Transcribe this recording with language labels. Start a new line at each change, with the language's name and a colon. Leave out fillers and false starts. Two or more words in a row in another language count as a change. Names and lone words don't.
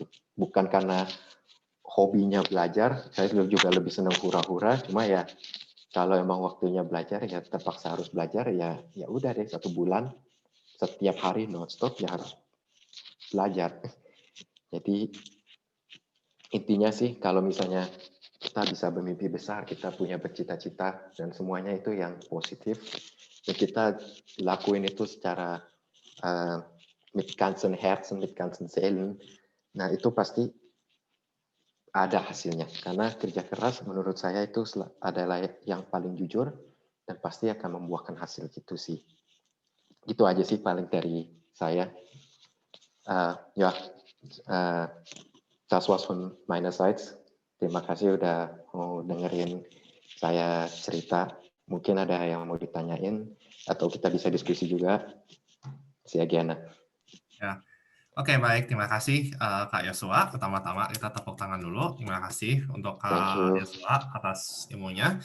Indonesian: Bukan karena hobinya belajar, saya juga lebih senang hura-hura, cuma ya kalau emang waktunya belajar ya terpaksa harus belajar, ya udah deh 1 bulan setiap hari nonstop ya harus belajar. Jadi intinya sih kalau misalnya kita bisa bermimpi besar, kita punya bercita-cita dan semuanya itu yang positif, dan kita lakuin itu secara
German: mit ganzen Herzen, mit ganzen Seelen,
Indonesian: nah itu pasti ada hasilnya, karena kerja keras menurut saya itu adalah yang paling jujur dan pasti akan membuahkan hasil gitu sih. Itu aja sih paling dari saya.
German: Das war's von meiner Seite.
Indonesian: Terima kasih udah mau dengerin saya cerita. Mungkin ada yang mau ditanyain atau kita bisa diskusi juga. Saya Giana. Ya. Oke, baik. Terima kasih Kak Yosua. Pertama-tama kita tepuk tangan dulu. Terima kasih untuk Kak Yosua atas ilmunya.